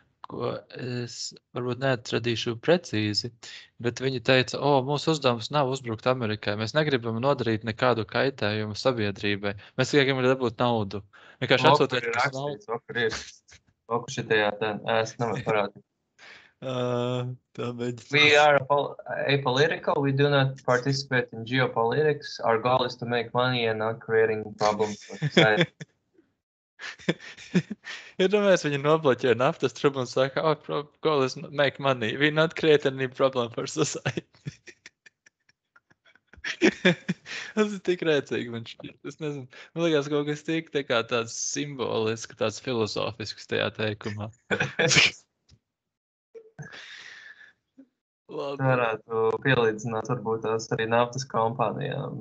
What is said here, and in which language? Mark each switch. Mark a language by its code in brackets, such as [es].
[lv] ko es varbūt neatradīšu precīzi, bet viņi teica, mūsu uzdevums nav uzbrukt Amerikai. Mēs negribam nodarīt nekādu kaitējumu sabiedrībai. Mēs tikai gribam dabūt naudu. Vienkārši atsūtiet ir mums naudu. rakstīts, vakar ir. Vakar šitajā es nevaru parādīt. Tā mēģinās. [en] We are apolitical. We do not participate in geopolitics. Our goal is to make money and not creating problems for society. [lv] Iedomājies, viņi nobloķē naftas trubu un saka, [en] goal is make money. We not create any problem for society. [lv] Tas ir tik rēcīgi man šķiet. Es nezinu. Man liekas, kaut kas tik tā kā tāds simbolisks, tāds filozofisks tajā teikumā. Labi. Varētu pielīdzināt varbūt tās arī naftas kompānijām.